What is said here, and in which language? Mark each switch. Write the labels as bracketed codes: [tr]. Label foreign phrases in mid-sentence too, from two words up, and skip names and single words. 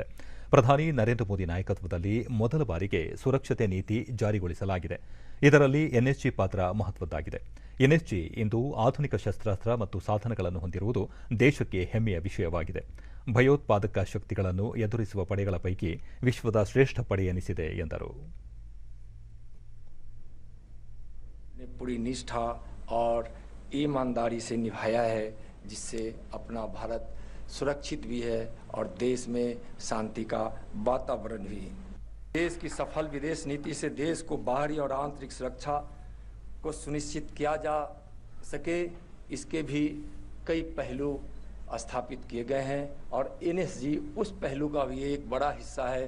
[kn] ಪ್ರಧಾನಿ ನರೇಂದ್ರ ಮೋದಿ ನಾಯಕತ್ವದಲ್ಲಿ ಮೊದಲ ಬಾರಿಗೆ ಸುರಕ್ಷತೆ ನೀತಿ ಜಾರಿಗೊಳಿಸಲಾಗಿದೆ. ಇದರಲ್ಲಿ ಎನ್ಎಸ್ಜಿ ಪಾತ್ರ ಮಹತ್ವದ್ದಾಗಿದೆ. ಎನ್ಎಸ್ಜಿ ಇಂದು ಆಧುನಿಕ ಶಸ್ತ್ರಾಸ್ತ್ರ ಮತ್ತು ಸಾಧನಗಳನ್ನು ಹೊಂದಿರುವುದು ದೇಶಕ್ಕೆ ಹೆಮ್ಮೆಯ ವಿಷಯವಾಗಿದೆ. ಭಯೋತ್ಪಾದಕ ಶಕ್ತಿಗಳನ್ನು ಎದುರಿಸುವ ಪಡೆಗಳ ಪೈಕಿ ವಿಶ್ವದ ಶ್ರೇಷ್ಠ ಪಡೆ ಎನಿಸಿದೆ ಎಂದರು. [hi] पूरी निष्ठा और ईमानदारी से निभाया है, जिससे अपना भारत सुरक्षित भी है और देश में शांति का वातावरण भी. देश की सफल विदेश नीति से देश को बाहरी और आंतरिक सुरक्षा को सुनिश्चित किया जा सके, इसके भी कई पहलू स्थापित किए गए हैं और NSG उस पहलू का भी एक बड़ा हिस्सा है।